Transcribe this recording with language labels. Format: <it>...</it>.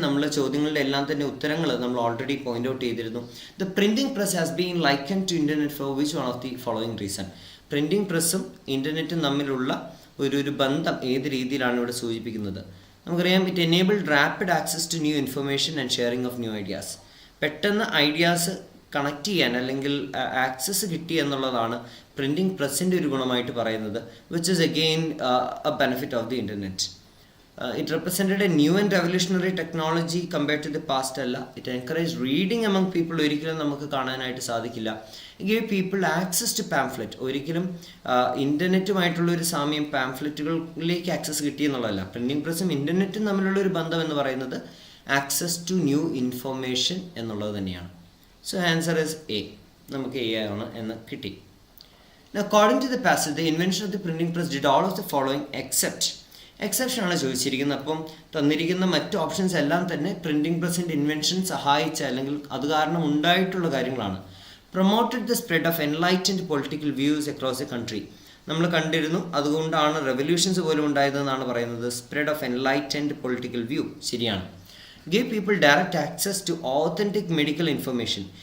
<ml>നമ്മൾ ചോദ്യങ്ങളുടെ എല്ലാം തന്നെ ഉത്തരങ്ങൾ നമ്മൾ ഓൾറെഡി പോയിന്റ് ഔട്ട് ചെയ്തിരുന്നു.</ml> <en>The printing press has been likened to internet for which one of the following reason?</en> <ml>Printing പ്രസ്സും ഇൻ്റർനെറ്റും തമ്മിലുള്ള ഒരു ബന്ധം ഏത് രീതിയിലാണ് ഇവിടെ സൂചിപ്പിക്കുന്നത്? നമുക്കറിയാം,</ml> <en>It enabled rapid access to new information and sharing of new ideas.</en> <ml>പെട്ടെന്ന് ഐഡിയാസ് കണക്ട് ചെയ്യാൻ അല്ലെങ്കിൽ ആക്സസ് കിട്ടി എന്നുള്ളതാണ് പ്രിൻറ്റിംഗ് പ്രസ്സിൻ്റെ ഒരു ഗുണമായിട്ട് പറയുന്നത്,</ml> <en>Which is again a benefit of the internet. It represented a new and revolutionary technology compared to the past</en> <ml>അല്ല.</ml> <en>It encouraged reading among people.</en> <ml>ഒരിക്കലും നമുക്ക് കാണാനായിട്ട് സാധിക്കില്ല.</ml> <en>It gave people access to pamphlet.</en> <ml>ഒരിക്കലും ഇൻ്റർനെറ്റുമായിട്ടുള്ള ഒരു സാമ്യം പാംഫ്ലെറ്റുകളിലേക്ക് ആക്സസ് കിട്ടി എന്നുള്ളതല്ല. പ്രിൻറ്റിംഗ് പ്രസ്സും ഇൻ്റർനെറ്റും തമ്മിലുള്ള ഒരു ബന്ധം എന്ന് പറയുന്നത്</ml> <en>access to new information</en> <ml>എന്നുള്ളത് തന്നെയാണ്.</ml> <en>So answer is A.</en> <ml>നമുക്ക് എ ആണ് എന്ന് കിട്ടി.</ml> <en>Now, according to the passage, the invention of the printing press did all of the following except.</en> <ml>എക്സെപ്ഷനാണ് ചോദിച്ചിരിക്കുന്നത്. അപ്പം തന്നിരിക്കുന്ന മറ്റ് ഓപ്ഷൻസ് എല്ലാം തന്നെ പ്രിൻറ്റിംഗ് പ്രസ്സിൻ്റെ ഇൻവെൻഷൻ സഹായിച്ച അല്ലെങ്കിൽ അത് കാരണം ഉണ്ടായിട്ടുള്ള കാര്യങ്ങളാണ്.</ml> <en>Promoted the spread of enlightened political views across a country.</en> <ml>നമ്മൾ കണ്ടിരുന്നു, അതുകൊണ്ടാണ് റെവല്യൂഷൻസ് പോലും ഉണ്ടായതെന്നാണ് പറയുന്നത്.</ml> <en>spread of enlightened political view</en> <ml>ശരിയാണ്.</ml> <en>Give people direct access to authentic medical information.</en>